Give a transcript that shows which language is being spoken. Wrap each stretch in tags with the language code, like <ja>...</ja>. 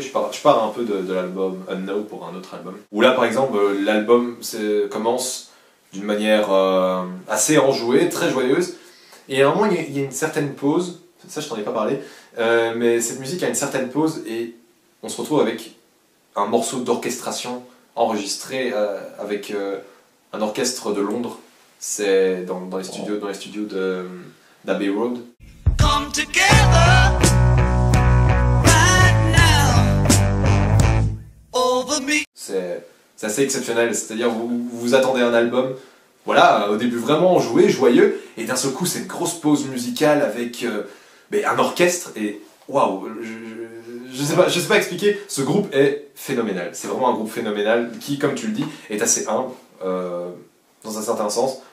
<fr>Je pars un peu de l'album Unknown pour un autre album, où là par exemple l'album commence d'une manière assez enjouée, très joyeuse, et à un moment il y a une certaine pause, ça je t'en ai pas parlé, mais cette musique a une certaine pause et on se retrouve avec un morceau d'orchestration enregistré avec un orchestre de Londres. C'est dans les studios d'Abbey Road.</fr> <en>Come together right now over me.</en> <fr>C'est assez exceptionnel, c'est-à-dire vous attendez un album, voilà, au début vraiment enjoué, joyeux, et d'un seul coup cette grosse pause musicale avec un orchestre et waouh, je sais pas expliquer, ce groupe est phénoménal, c'est vraiment un groupe phénoménal qui, comme tu le dis, est assez humble dans un certain sens.</fr>